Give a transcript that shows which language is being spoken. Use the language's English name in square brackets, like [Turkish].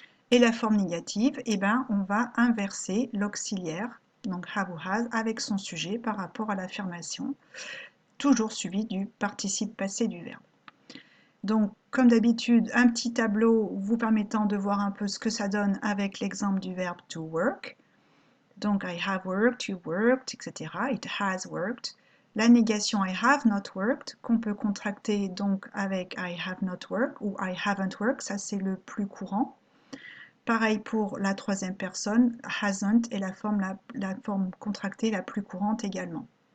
[French] Et la forme négative, eh ben, on va inverser l'auxiliaire, donc have ou has, avec son sujet par rapport à l'affirmation, toujours suivi du participe passé du verbe. Donc, comme d'habitude, un petit tableau vous permettant de voir un peu ce que ça donne avec l'exemple du verbe to work. [English] Donc, I have worked, you worked, etc. It has worked. [French] La négation [English] I have not worked, [French] qu'on peut contracter donc avec [English] I have not worked [French] ou [English] I haven't worked, [French] ça c'est le plus courant. Pareil pour la troisième personne, hasn't est la forme contractée la plus courante également.